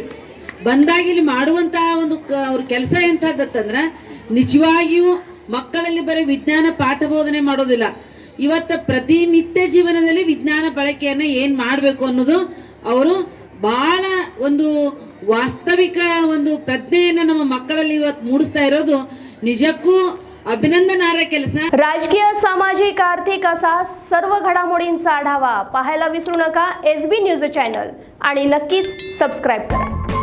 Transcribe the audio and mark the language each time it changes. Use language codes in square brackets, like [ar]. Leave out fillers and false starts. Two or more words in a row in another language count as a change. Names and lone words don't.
[kn] ಬಂದಾಗ ಇಲ್ಲಿ ಮಾಡುವಂತಹ ಒಂದು ಅವ್ರ ಕೆಲಸ ಎಂಥದ್ದಂದ್ರೆ ನಿಜವಾಗಿಯೂ ಮಕ್ಕಳಲ್ಲಿ ಬರೀ ವಿಜ್ಞಾನ ಪಾಠ ಬೋಧನೆ ಮಾಡೋದಿಲ್ಲ, ಇವತ್ತು ಪ್ರತಿನಿತ್ಯ ಜೀವನದಲ್ಲಿ ವಿಜ್ಞಾನ ಬಳಕೆಯನ್ನು ಏನು ಮಾಡಬೇಕು ಅನ್ನೋದು ಅವರು ಬಹಳ ಒಂದು ವಾಸ್ತವಿಕ ಒಂದು ಪ್ರಜ್ಞೆಯನ್ನು ನಮ್ಮ मಕ್ಕಳಲ್ಲಿ ಇವತ್ತು ಮೂಡಿಸ್ತಾ ಇರೋದು निजಕ್ಕೂ अभिनंदनार्ह ಕೆಲಸ. [mr] राजकीय, सामाजिक, आर्थिक असा सर्व घडामोडींचा आढावा पाहायला विसरू नका SB न्यूज चॅनल आणि नक्कीच सबस्क्राईब करा.